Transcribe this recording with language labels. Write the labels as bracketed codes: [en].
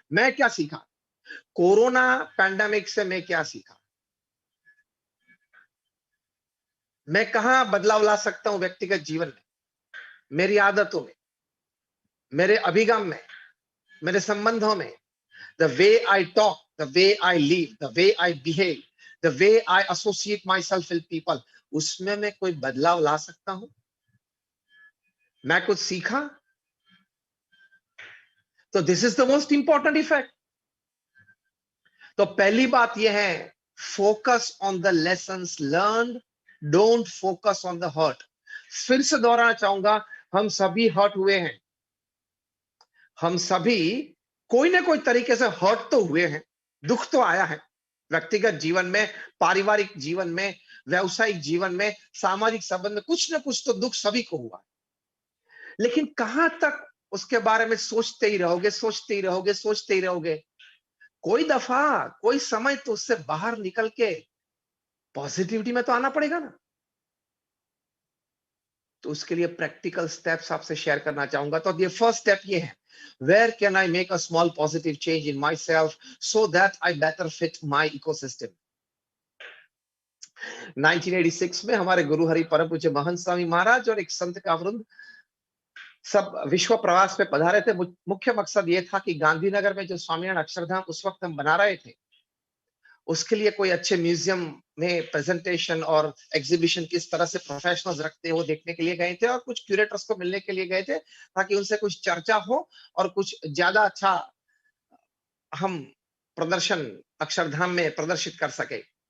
[hi] मैं क्या सीखा कोरोना पैंडेमिक से? मैं क्या सीखा? मैं कहां बदलाव ला सकता हूं व्यक्तिगत जीवन में, मेरी आदतों में, मेरे अभिगम में, मेरे संबंधों में. [en] The way I talk, the way I live, the way I behave, the way I associate myself with people, [hi] उसमें मैं कोई बदलाव ला सकता हूं? मैं कुछ सीखा? [en] तो this is the most important effect. [hi] तो पहली बात यह है, [en] focus on the lessons learned, don't focus on the hurt. [hi] फिर से दोहराना चाहूंगा, हम सभी हर्ट हुए हैं. हम सभी कोई ना कोई तरीके से हर्ट तो हुए हैं, दुख तो आया है. व्यक्तिगत जीवन में, पारिवारिक जीवन में, व्यावसायिक जीवन में, सामाजिक संबंध में कुछ ना कुछ तो दुख सभी को हुआ. लेकिन कहां तक उसके बारे में सोचते ही रहोगे. कोई दफा, कोई समय तो उससे बाहर निकल के पॉजिटिविटी में तो आना पड़ेगा ना. तो उसके लिए प्रैक्टिकल स्टेप्स आपसे शेयर करना चाहूंगा. तो ये फर्स्ट स्टेप ये है, [en] where can I make a small positive change in myself so that I better fit my ecosystem. [hi] 1986 में हमारे गुरु हरि परम पूज्य महंत स्वामी महाराज और एक संत का वृंद सब विश्व प्रवास पे पधारे थे. मुख्य मकसद ये था कि गांधीनगर में जो स्वामीनारायण अक्षरधाम उस वक्त हम बना रहे थे, उसके लिए कोई अच्छे म्यूजियम में प्रेजेंटेशन और एग्जीबिशन किस तरह से प्रोफेशनल्स रखते हैं वो देखने के लिए गए थे, और कुछ क्यूरेटर्स को मिलने के लिए गए थे, ताकि उनसे कुछ चर्चा हो और कुछ ज्यादा अच्छा हम प्रदर्शन अक्षरधाम में प्रदर्शित कर सके.